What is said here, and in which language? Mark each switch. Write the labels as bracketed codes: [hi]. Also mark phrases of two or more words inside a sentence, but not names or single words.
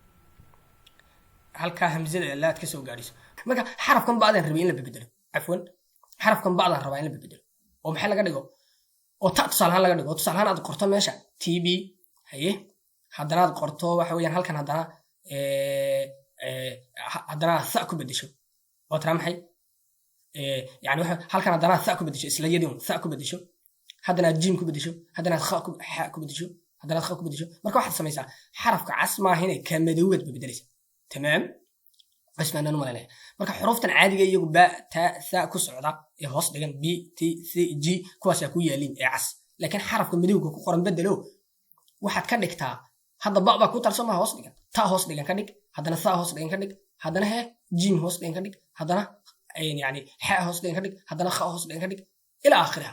[so] halka hamzada la ka soo gaariso marka xarafkan baadan rabay in la bedelo afwan xarafkan baadan rabaa in la bedelo oo maxay laga dhigo oo ta tusaalahan laga dhigo tusaalahan aad qorto meesha tb haye hadana aad qorto waxa weeyaan halkan hadana sa ku bedesho oo tara maxay يعني halkan hadana sa ku bedesho isla yadin sa ku bedesho hadana jim ku bedesho hadana kha ku bedesho hadana kha ku bedesho marka waxaad samaysaa xarafka cas ma ahine ka madowad bedelaysa tamaam [ar] اسمعنا نمرنا [so] marka xuruftan caadiga iyagu ba ta sa ku socda ee hoos dhigan b t c g kuwaas ku yeelin ee cas laakiin xarafka midowga ku qoran bedelo waxaad ka dhigtaa hadda ba ku tarsoma hoos dhigan ta hoos dhigan ka dhig hadana sa hoos dhigan ka dhig hadana he jim hoos dhigan ka dhig hadana yani ha hoos dhigan ka dhig hadana kha hoos dhigan ka dhig ila aakhiraha